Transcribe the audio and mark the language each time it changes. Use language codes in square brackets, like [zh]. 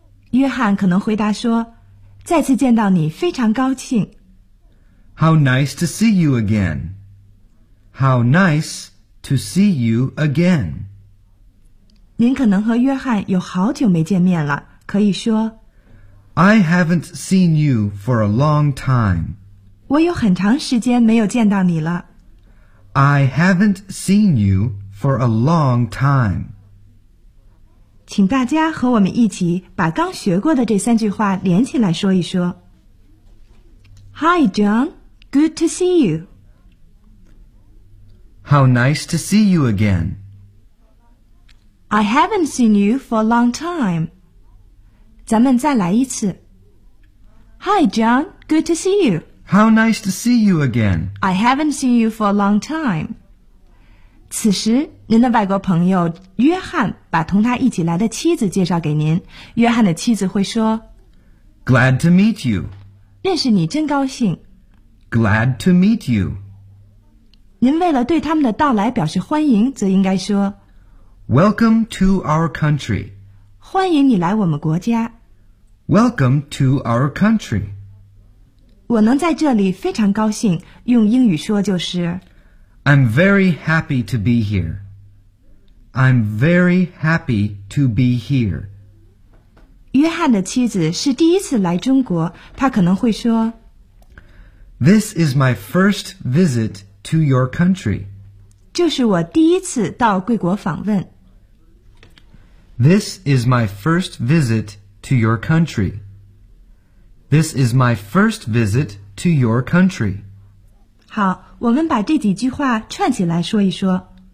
[zh] 约翰可能回答说，再次见到你非常高兴。 [en] How nice to see you again. How nice to see you again. [zh] 您可能和约翰有好久没见面了，可以说 [en] I haven't seen you for a long time. [zh] 我有很长时间没有见到你了。 [en] I haven't seen youFor a long time. [zh] 请大家和我们一起把刚学过的这三句话连起来说一说。 [en] Hi, John. Good to see you. How nice to see you again. I haven't seen you for a long time. [zh] 咱们再来一次。 [en] Hi, John. Good to see you. How nice to see you again. I haven't seen you for a long time. [zh] 此时您的外国朋友约翰把同他一起来的妻子介绍给您，约翰的妻子会说 [en] Glad to meet you. [zh] 认识你真高兴。 [en] Glad to meet you. [zh] 您为了对他们的到来表示欢迎，则应该说 [en] Welcome to our country. [zh] 欢迎你来我们国家。 [en] Welcome to our country. [zh] 我能在这里非常高兴，用英语说就是 [en] I'm very happy to be here. I'm very happy to be here. [zh] 约翰的妻子是第一次来中国，他可能会说 [en] This is my first visit to your country. [zh] 这是我第一次到贵国访问。 [en] This is my first visit to your country. This is my first visit to your country. [zh] 好，我们把这几句话串起来说一说。